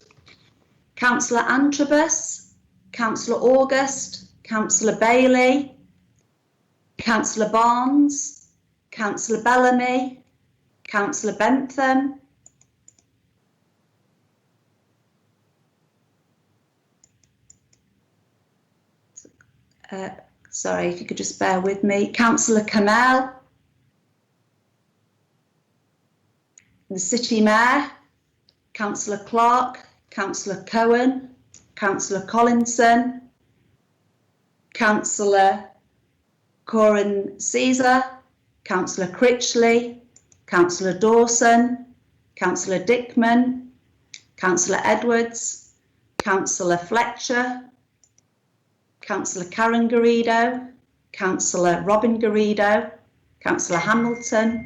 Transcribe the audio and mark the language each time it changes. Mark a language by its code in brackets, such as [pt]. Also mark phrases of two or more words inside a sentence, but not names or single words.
[en] Councillor Antrobus, Councillor August, Councillor Bailey, Councillor Barnes, Councillor Bellamy, Councillor Bentham, sorry, if you could just bear with me, Councillor Kamel, the City Mayor, Councillor Clark, Councillor Cohen, Councillor Collinson, Councillor Corin Caesar, Councillor Critchley, Councillor Dawson, Councillor Dickman, Councillor Edwards, Councillor Fletcher, Councillor Karen Garrido, Councillor Robin Garrido, Councillor Hamilton,